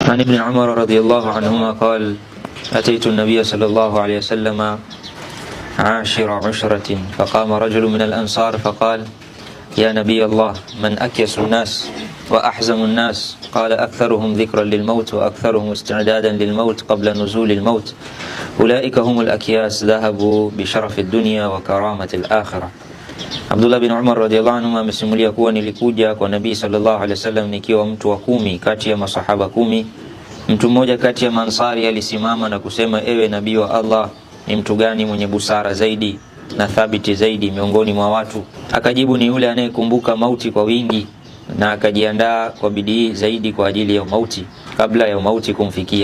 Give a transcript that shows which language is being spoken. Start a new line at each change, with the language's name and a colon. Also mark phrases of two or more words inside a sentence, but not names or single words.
Arabic: عن ابن عمر رضي الله عنهما قال: أتيت النبي صلى الله عليه وسلم عاشر عشرة فقام رجل من الأنصار فقال: يا نبي الله، من أكيس الناس وأحزم الناس؟ قال: أكثرهم ذكرا للموت وأكثرهم استعدادا للموت قبل نزول الموت، أولئك هم الأكياس، ذهبوا بشرف الدنيا وكرامة الآخرة.
Swahili: Abdullah bin Umar radhiyallahu anhu amesimulia kuwa nilikuja kwa Nabii sallallahu alaihi wasallam nikiwa mtu wa 10 kati ya masahaba 10. Mtu mmoja kati ya Mansari alisimama na kusema: ewe Nabii wa Allah, ni mtu gani mwenye busara zaidi na thabiti zaidi miongoni mwa watu? Akajibu: ni yule anayekumbuka mauti kwa wingi na akajiandaa kwa bidii zaidi kwa ajili ya mauti kabla ya mauti kumfikia.